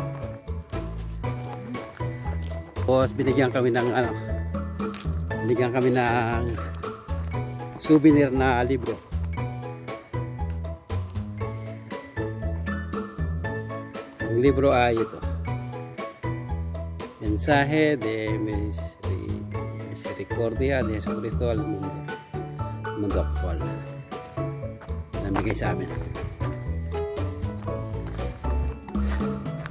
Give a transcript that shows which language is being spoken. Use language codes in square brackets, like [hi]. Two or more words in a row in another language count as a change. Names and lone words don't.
[tl] Tapos binigyan kami ng ano, binigyan kami ng souvenir na libro. Ang libro ay ito, Mensaje de Misericordia de Jesucristo al mundo actual. Namigay sa amin.